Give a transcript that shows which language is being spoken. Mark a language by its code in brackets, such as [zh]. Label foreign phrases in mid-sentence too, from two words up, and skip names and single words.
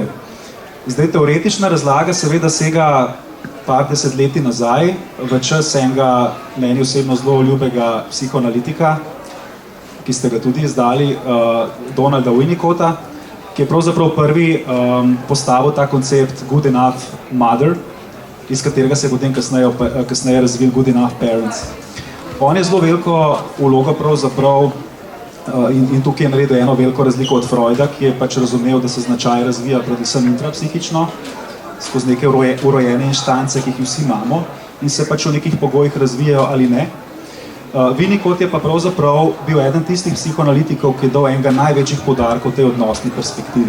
[sl] Zdaj, teoretična razlaga seveda sega par desetletij nazaj, v čas enega meni osebno zelo ljubega psihoanalitika, ki ste ga tudi izdali, Donalda Winnicotta, ki je pravzaprav prvi postavil ta koncept [en] good enough mother, [sl] iz katerega se je potem kasneje razvil [en] good enough parents. [sl] On je zelo veliko vlogo pravzaprav in tukaj je naredil eno veliko razliko od Freuda, ki je pač razumel, da se značaj razvija predvsem intrapsihično, skozi neke urojene inštance, ki jih vsi imamo in se pač v nekih pogojih razvijajo ali ne. Winnicott je pa pravzaprav bil eden tistih psihoanalitikov, ki je dal enega največjih poudarkov tej odnosni perspektivi.